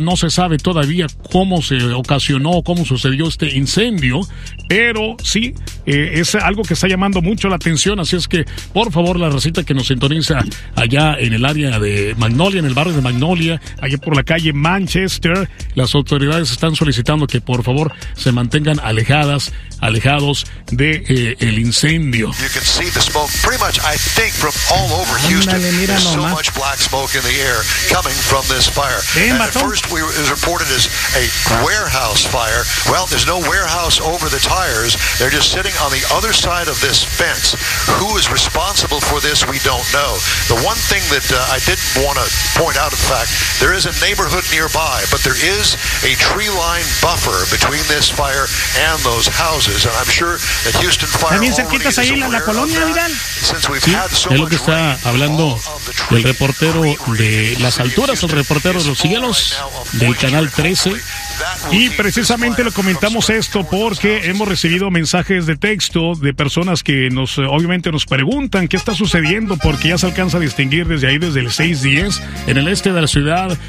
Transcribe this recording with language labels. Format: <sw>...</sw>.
<es>No se sabe todavía cómo se ocasionó, cómo sucedió este incendio, pero sí, es algo que está llamando mucho la atención, así es que, por favor, la racita que nos sintoniza allá en el área de Magnolia, en el barrio de Magnolia, allá por la calle Manchester, las autoridades están solicitando que, por favor, se mantengan alejados de el incendio.</es> <en>You can see the smoke pretty much, I think, from all over Houston. There's so much black smoke in the air coming from this fire. And at first, it was reported as a warehouse fire. Well, there's no warehouse over the tires. They're just sitting on the other side of this fence. Who is responsible for this, we don't know. The one thing that I did want to point out, in fact, there is a neighborhood nearby, but there is a tree-lined buffer between this fire and those houses. And I'm sure that Houston Fire</en> <es>también cerquitas ahí la colonia, Vidal. Sí, es lo que está hablando el reportero de las alturas, el reportero de los cielos del canal 13. Y precisamente lo comentamos esto porque hemos recibido mensajes de texto de personas que nos, obviamente, nos preguntan qué está sucediendo, porque ya se alcanza a distinguir desde ahí, desde el 610 en el este de la ciudad.</es>